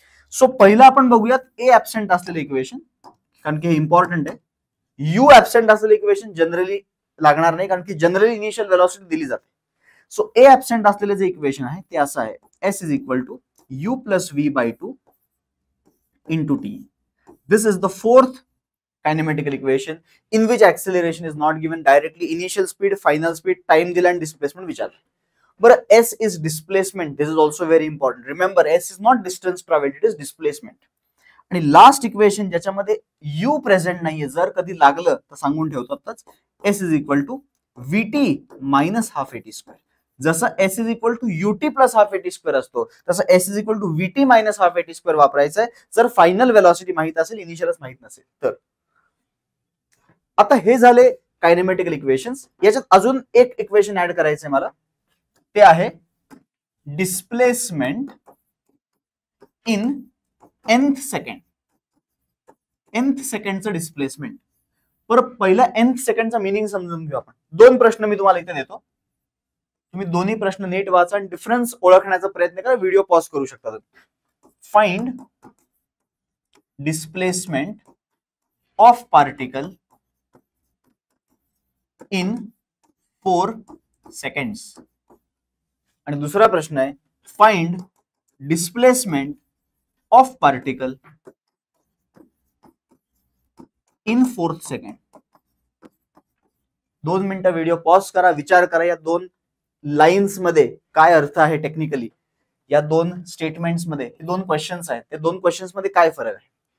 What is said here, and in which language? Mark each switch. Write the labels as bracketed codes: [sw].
[mr] So पहिला आपण बघूयात ए ऍबसेंट असलेलं इक्वेशन, कारण की हे इम्पॉर्टंट आहे. यू ऍबसेंट असलेलं इक्वेशन जनरली लागणार नाही, कारण की जनरली इनिशियल व्हेलॉसिटी दिली जाते. सो ए ऍबसेंट असलेलं जे इक्वेशन आहे ते असं आहे, S is equal to you plus V by 2 into t. [en] This is the fourth kinematical equation in which acceleration is not given directly. Initial speed, final speed, time दिला and displacement विचारलं. बरं, s is displacement. This is also very important. Remember, s is not distance traveled, it is displacement. [mr] आणि last equation ज्याच्यामध्ये u present नाहीये, जर कधी लागलं तर सांगून ठेवतो आताच, s is equal to vt minus half eighty square. जसं s is equal to ut plus half eighty square असतो, तसं s is equal to vt minus half eighty square वापरायचं आहे जर फायनल वेलॉसिटी माहित असेल, इनिशियलच माहित नसेल तर. आता हे झाले कायनेमॅटिकल इक्वेशन्स. याच्यात अजून एक इक्वेशन ऍड करायचंय मला, ते आहे displacement in nth second. nth सेकंडचं displacement. बरं, पहिला nth सेकंडचा मिनिंग समजून घेऊ आपण. दोन प्रश्न मी तुम्हाला इथे देतो, तुम्ही दोन्ही प्रश्न नीट वाचा आणि डिफरन्स ओळखण्याचा प्रयत्न करा. व्हिडिओ पॉज करू शकता. [en] Find displacement of particle in 4 seconds. [mr] आणि दुसरा प्रश्न आहे, [en] Find displacement of particle in 4th second. [mr] 2 मिनिटं व्हिडिओ पॉज करा, विचार करा या दोन लाईन्स मध्ये काय अर्थ आहे टेक्निकली, या दोन स्टेटमेंट्स मध्ये हे दोन क्वेश्चन्स आहेत, ते दोन क्वेश्चन्स मध्ये काय फरक आहे.